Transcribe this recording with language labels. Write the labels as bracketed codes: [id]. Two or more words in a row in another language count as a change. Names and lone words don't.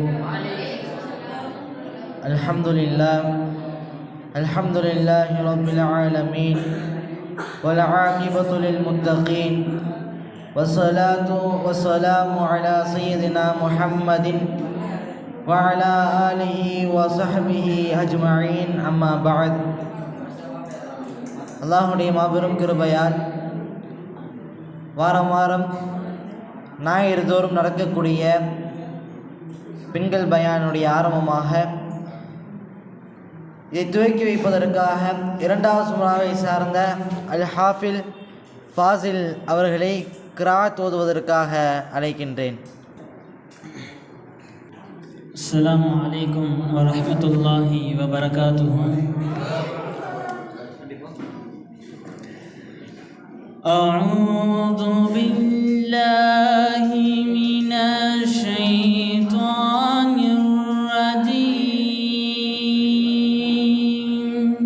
[ar] الحمد لله رب العالمين، والعاقبة للمتقين، والصلاة والسلام على سيدنا محمد وعلى آله وصحبه أجمعين. أما بعد. [ta] அல்லாஹுடைய மாபெரும் கிருபையால் வாரம் வாரம் ஞாயிறு தோறும் நடக்கக்கூடிய பெண்கள் பயானுடைய ஆரம்பமாக இதை துவக்கி வைப்பதற்காக இரண்டாவது சுமராவை சார்ந்த அல் ஹாஃபில் ஃபாசில் அவர்களை கிராத் ஓதுவதற்காக அழைக்கின்றேன். [ar] السلام عليكم ورحمة الله وبركاته. أعوذ بالله من الشيطان الرجيم.